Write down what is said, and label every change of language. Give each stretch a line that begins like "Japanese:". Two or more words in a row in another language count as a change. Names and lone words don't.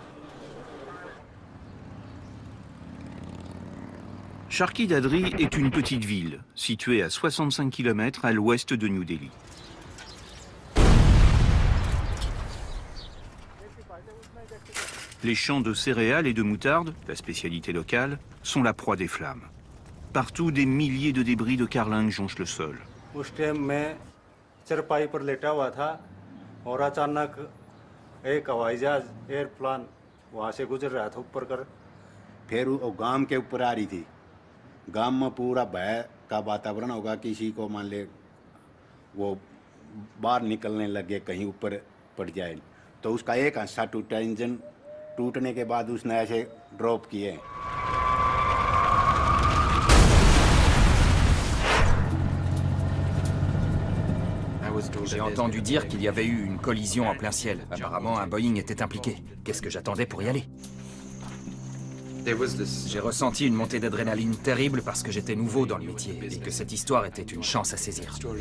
French: Sharkey Dadri est une petite ville, située à 65 km à l'ouest de New Delhi. Les champs de céréales et de moutarde, la spécialité locale, sont la proie des flammes. Partout, des milliers de débris de carlingues jonchent le sol.
Hindi: उस टाइम मैं चरपाई पर लेटा हुआ था और अचानक एक हवाई जहाज एयरप्लेन वहाँ से गुजर रहा था ऊपर कर फिर वो गांव के ऊपर आ रही थी गांव में पूरा भय का वातावरण होगा किसी को मान ले वो बाहर निकलने लगे कहीं ऊपर पड़ जाए तो उसका एक हिस्सा टूटा इंजन टूटने के बाद उसने ऐसे ड्रॉप किए
French: J'ai entendu dire qu'il y avait eu une collision en plein ciel. Apparemment, un Boeing était impliqué. Qu'est-ce que j'attendais pour y aller? J'ai ressenti une montée d'adrénaline terrible parce que j'étais nouveau dans le métier et que cette histoire était une chance à saisir.